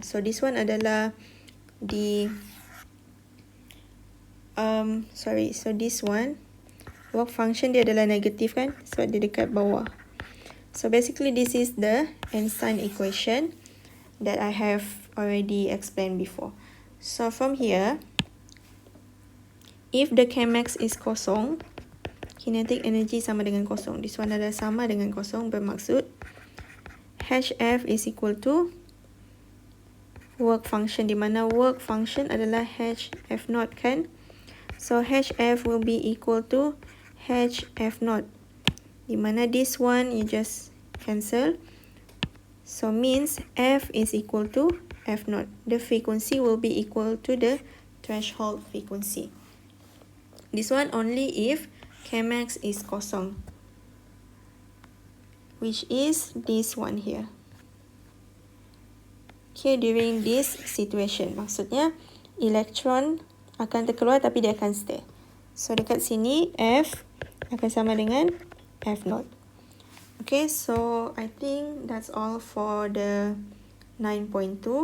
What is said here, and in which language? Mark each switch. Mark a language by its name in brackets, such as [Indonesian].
[English] So this one [Malay] adalah [English] the so this one work function [Malay] dia adalah negative kan, sebab dia dekat bawah. [English] So basically this is the Einstein equation that I have already explained before. So from here, if the Kmax is [Malay] kosong, [English] kinetic energy [Malay] sama dengan kosong. [English] This one [Malay] adalah sama dengan kosong, bermaksud [English] HF is equal to work function, [Malay] di mana work function adalah [English] HF0 kan. So HF will be equal to HF0, [Malay] di mana [English] this one you just cancel. So means F is equal to F0. The frequency will be equal to the threshold frequency. This one only if Kmax is [Malay] kosong, [English] which is this one here. Okay, during this situation, [Malay] maksudnya elektron akan terkeluar tapi dia akan [English] stay. So [Malay] dekat sini F akan sama dengan F0. [English] Okay, so I think that's all for the 9.2.